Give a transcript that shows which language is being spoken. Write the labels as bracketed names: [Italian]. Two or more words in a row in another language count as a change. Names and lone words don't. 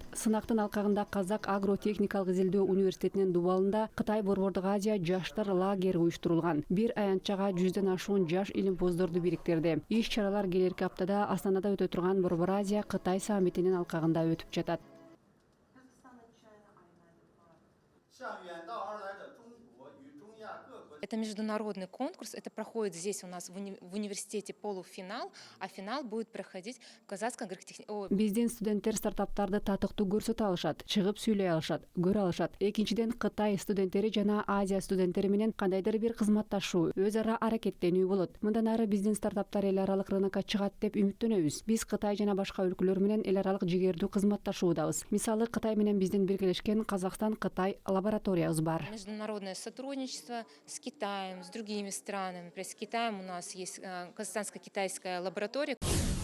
[Kyrgyz] Сынактын алкагында Казак агро-техникалык изилдөө университетинин дубалында Кытай Борбордук Азия жаштар лагери уюштурулган. Бир аянтчага 100дөн ашуун жаш илимпоздорду бириктирди. Иш-чаралар келерки аптада Астанада өтө турган Борбор Азия Кытай саммитинин алкагында өтүп жатат. [Russian] Это международный конкурс, это проходит здесь у нас в университете полуфинал, а финал будет проходить в Казахском агротехникуму. [Kyrgyz] Биздин студенттер стартаптарды татыктуу көрсөтө алышат, чыгып сүйлөй алышат, көрө алышат. Экинчиден, Кытай студенттери жана Азия студенттери менен кандайдыр бир кызматташуу, өз ара аракеттенүү болот. Мындан ары биздин стартаптар эл аралык рынокко чыгат деп үмүттөнөбүз. Биз Кытай жана башка өлкөлөр менен эл аралык жигердүү кызматташуудабыз. Мисалы, Кытай менен биздин биргелешкен Казакстан-Кытай лабораториябыз бар. [Russian] Международное сотрудничество с Китаем, с другими странами. Например, с Китаем у нас есть казахстанско-китайская лаборатория.